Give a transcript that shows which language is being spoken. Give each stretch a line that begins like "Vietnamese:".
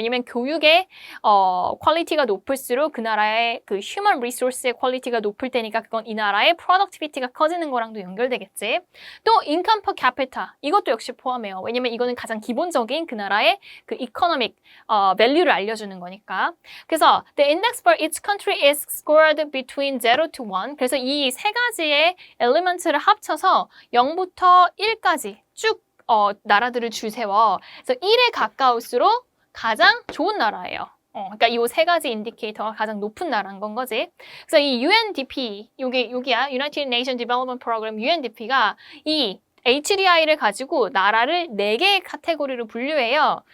Korean: 왜냐면 교육의 퀄리티가 높을수록 그 나라의 그 human resource의 퀄리티가 높을 테니까 그건 이 나라의 productivity가 커지는 거랑도 연결되겠지. 또 income per capita, 이것도 역시 포함해요. 왜냐면 이거는 가장 기본적인 그 나라의 그 economic value를 알려주는 거니까.
English: 그래서 the index for each country is scored between 0 to 1.
Korean: 그래서 이 세 가지의 엘리먼트를 합쳐서 0부터 1까지 쭉 나라들을 줄 세워. 그래서 1에 가까울수록 가장 좋은 나라예요. 그러니까 이 세 가지 인디케이터가 가장 높은 나라인 건 거지. 그래서 이 UNDP, 여기야, United Nations Development Program, UNDP가 이 HDI를 가지고 나라를 4개의 카테고리로 분류해요.